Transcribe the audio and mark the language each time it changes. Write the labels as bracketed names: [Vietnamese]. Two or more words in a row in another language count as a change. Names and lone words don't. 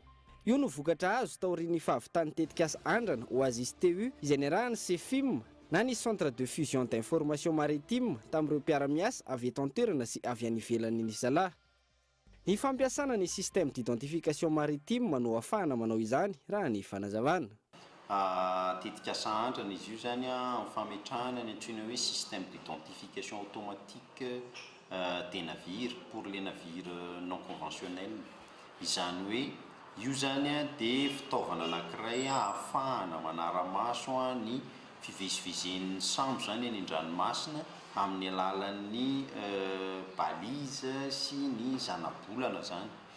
[Malagasy] Io no vokatra azo taorian'ny fahavitany tetikasa andrana Oasis TU izay niarahany SEFIM na ny Centre de Fusion d'Information Maritime tamin'ireo mpiara-miasa avy eto an-toerana sy avy any ivelany nisalahy. Ny fampiasana ny [French] système d'identification maritime [Malagasy] no ahafahana manao izany raha ny fanazavana. Tetikasa andrana izy io zany amin'ny fametrahana ny antsoina hoe [French] système d'identification automatique des navires pour les navires non conventionnels. [Malagasy] Izany hoe io zany dia fitaovana anankiray ahafahana manara-maso ny fivezivezen'ny sambo zany any an-dranomasina amin'ny alalan'ny balise sy ny zanabolana zany.